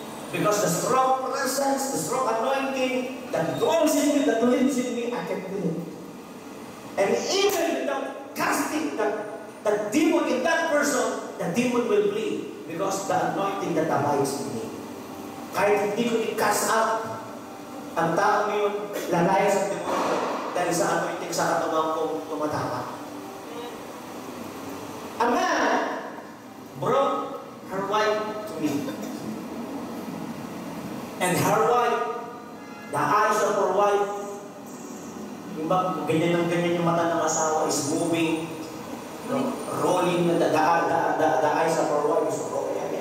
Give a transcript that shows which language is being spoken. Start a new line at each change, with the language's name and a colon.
English: Because the strong presence, the strong anointing that dwells in me, that lives in me, I can feel it. And even without casting that demon in that person, the demon will flee. Because the anointing that abides in me.
Filipino: Kahit hindi ko i-cast out, ang tao yun, lalaya sa demonyo dahil sa anointing sa katawan kong tumatawa.
English: A man brought her wife to me. And her wife, the eyes of her wife,
Filipino: yung ba, ganyan yung mata ng asawa
English: is moving, rolling, the eyes of her wife is rolling.